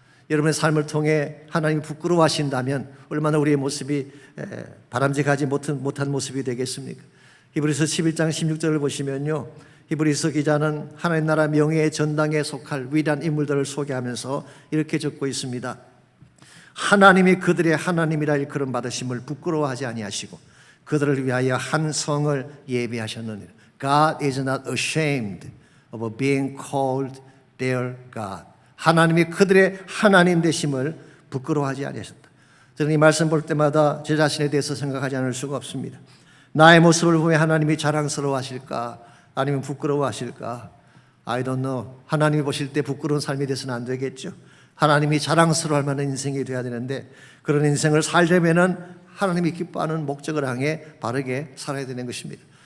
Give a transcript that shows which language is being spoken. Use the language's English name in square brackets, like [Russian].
[Korean] 여러분의 삶을 통해 하나님이 부끄러워하신다면 얼마나 우리의 모습이 바람직하지 못한 모습이 되겠습니까? 히브리서 11장 16절을 보시면요, 히브리서 기자는 하나님 나라 명예의 전당에 속할 위대한 인물들을 소개하면서 이렇게 적고 있습니다. 하나님이 그들의 하나님이라 일컬음 받으심을 부끄러워하지 아니하시고 그들을 위하여 한 성을 예비하셨느니라. [English] God is not ashamed of being called their God. [Korean] 하나님이 그들의 하나님 되심을 부끄러워하지 아니하셨다. 저는 이 말씀 볼 때마다 제 자신에 대해서 생각하지 않을 수가 없습니다. 나의 모습을 보며 하나님이 자랑스러워하실까? 아니면 부끄러워하실까? [English] I don't know. [Korean] 하나님이 보실 때 부끄러운 삶이 돼서는 안 되겠죠. 하나님이 자랑스러워할 만한 인생이 돼야 되는데 그런 인생을 살려면은 하나님이 기뻐하는 목적을 향해 바르게 살아야 되는 것입니다.